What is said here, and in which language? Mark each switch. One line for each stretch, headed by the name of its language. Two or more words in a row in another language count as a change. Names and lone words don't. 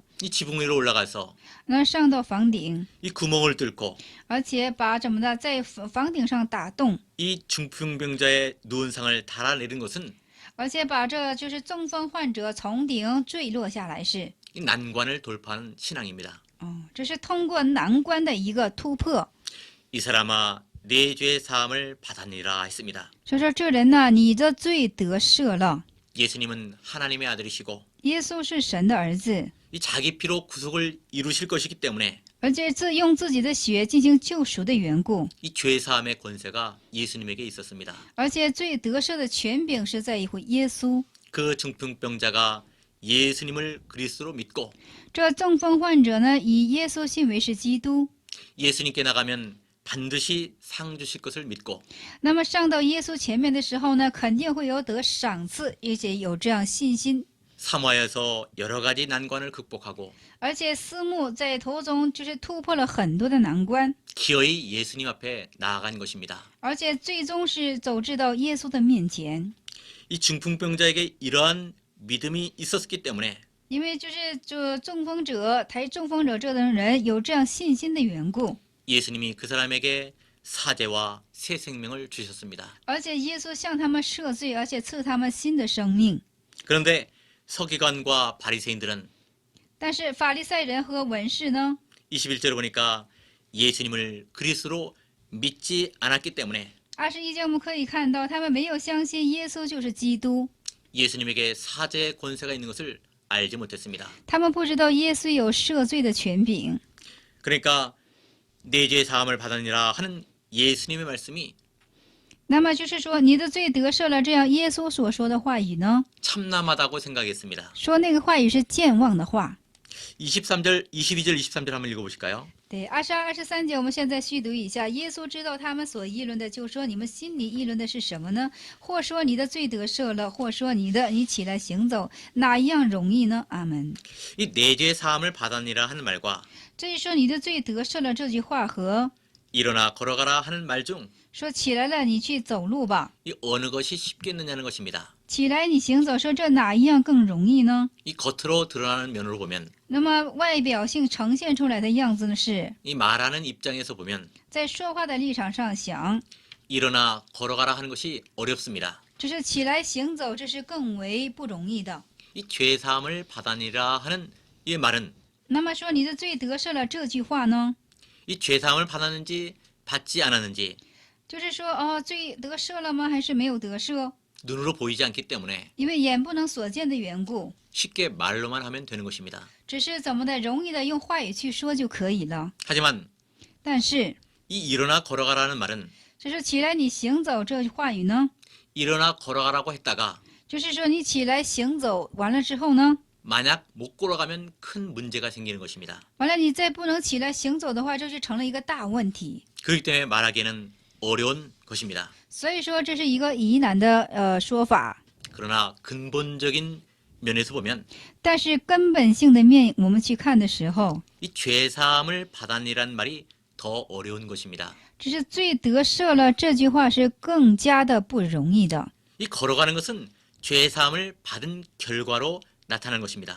Korean: 이 지붕 위로 올라가서
Chinese: 那上到房顶，
Korean: 이 구멍을 뚫고
Chinese: 而且把怎么的在房顶上打洞，
Korean: 이 중풍병자의 누운 상을 달아내린 것은
Chinese: 而且把这就是中风患者从顶坠落下来是，
Korean: 이 난관을 돌파하는 신앙입니다.
Chinese: 这是通过难关的一个突破。
Korean: 이 사람아 내 죄 사함을 받았니라 했습니다.
Chinese: 所以说这人呢，你的罪得赦了。
Korean: 예수님은 하나님의 아들이시고
Chinese: 耶稣是神的儿子，
Korean: 이 자기 피로 구속을 이루실 것이기 때문에
Chinese: 而且用自己的血进行救赎的缘故，
Korean: 이 죄 사함의 권세가 예수님에게 있었습니다.
Chinese: 而且罪得赦的权柄是在乎耶稣。
Korean: 그 중풍병자가 예수님을 그리스도로 믿고
Chinese: 这中风患者呢，以耶稣信为是基督，
Korean: 예수님께 나가면 반드시 상 주실 것을 믿고
Chinese: 那么上到耶稣前面的时候呢，肯定会有得赏赐，而且有这样信心。
Korean: 사모하여서 여러 가지 난관을 극복하고
Chinese: 而且思慕在途中就是突破了很多的难关，
Korean: 기어이 예수님 앞에 나아간 것입니다.
Chinese: 而且最终是走至到耶稣的面前。
Korean: 이 중풍병자에게 이러한 믿음이 있었기 때문에
Chinese: 因为就是这中风者抬中风者这等人有这样信心的缘故，
Korean: 예수님이 그 사람에게 사죄와 새 생명을 주셨습니다.
Chinese: 而且耶稣向他们赦罪，而且赐他们新的生命。
Korean: 그런데 서기관과 바리새인들은
Chinese: 但是法利赛人和文士呢，
Korean: 21절을 보니까 예수님을 그리스도로 믿지 않았기 때문에
Chinese: 21 节我们可以看到，他们没有相信耶稣就是基督，
Korean: 예수님에게 사죄의 권세가 있는 것을 알지 못했습니다.
Chinese: 他们不知道耶稣有赦罪的权柄。
Korean: 그러니까 내 죄 사함을 받았니라 하는 예수님의 말씀이
Chinese: 那么就是说，你的罪得赦了，这样耶稣所说的话语呢，
Korean: 참남하다고 생각했습니다.
Chinese: 说那个话语是健忘的话。
Korean: 22절, 23절 한번 읽어보실까요?
Chinese: 对，22、23节，我们现在续读一下。耶稣知道他们所议论的，就说：“你们心里议论的是什么呢？或说你的罪得赦了，或说你起来行走，哪一样容易呢？” 阿门。
Korean: 이 내 죄 사함을 받았니라 하는 말과
Chinese: 这一说你的罪得赦了这句话和
Korean: 일어나 걸어가라 하는 말 중 이
Chinese: 说起来了，你去走路吧，
Korean: 어느 것이 쉽겠느냐는 것입니다.
Chinese: 起来你行走，说这哪一样更容易呢？
Korean: 이 겉으로 드러나는 면으로 보면
Chinese: 那么外表性呈现出来的样子呢，是
Korean: 이 말하는 입장에서 보면
Chinese: 在说话的立场上想，
Korean: 일어나 걸어가라 하는 것이 어렵습니다.
Chinese: 这是起来行走，这是更为不容易的。
Korean: 이 죄 사함을 받았니라 하는 이 말은
Chinese: 那么说你的罪得赦了这句话呢，
Korean: 이 죄 사함을 받았는지 받지 않았는지
Chinese: 就是说哦，罪得赦了吗？还是没有得赦？
Korean: 눈으로 보이지 않기 때문에
Chinese: 因为眼不能所见的缘故，
Korean: 쉽게 말로만 하면 되는 것입니다.
Chinese: 只是怎么的容易的用话语去说就可以了。
Korean: 하지만
Chinese: 但是，
Korean: 이 일어나 걸어가라는 말은
Chinese: 这是起来你行走这句话语呢，
Korean: 일어나 걸어가라고 했다가
Chinese: 就是说你起来行走完了之后呢，
Korean: 만약 못 걸어가면 큰 문제가 생기는 것입니다.
Chinese: 完了你再不能起来行走的话，这就成了一个大问题。
Korean: 그렇기 때문에 말하기에는 어려운 것입니다.
Chinese: 所以说这是一个疑难的说法。
Korean: 그러나 근본적인 면에서 보면
Chinese: 但是根本性的面，我们去看的时候，
Korean: 이 죄 사함을 받았니란 말이 더 어려운 것입니다.
Chinese: 只是罪得赦了这句话是更加的不容易的。
Korean: 이 걸어가는 것은 죄 사함을 받은 결과로 나타나는 것입니다.